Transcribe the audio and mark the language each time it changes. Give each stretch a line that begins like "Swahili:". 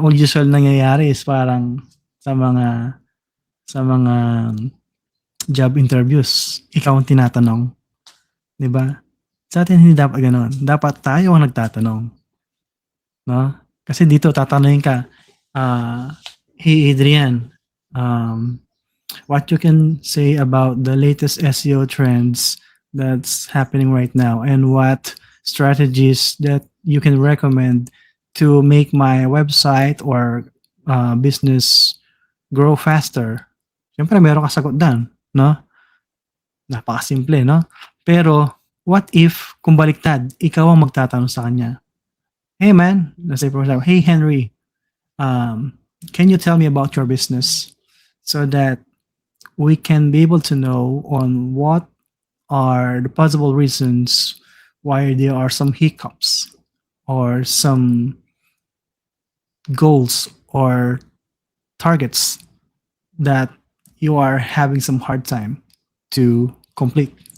Filipino: All usual nangyayari is parang sa mga job interviews, ikaw ang tinatanong. Di ba? Sa atin hindi dapat ganoon. Dapat tayo ang nagtatanong. No? Kasi dito tatanungin ka,
English: hey Adrian, what you can say about the latest SEO trends that's happening right now and what strategies that you can recommend to make my website or business grow faster.
Filipino: Siyempre, meron ka sagot dan, no? Napakasimple, no? Pero,
English: what if,
Filipino: kung baliktad, ikaw ang magtatanong sa kanya?
English: Hey man, let's say for example, hey Henry, can you tell me about your business so that we can be able to know on what are the possible reasons why there are some hiccups or some goals or targets that you are having some hard time to complete.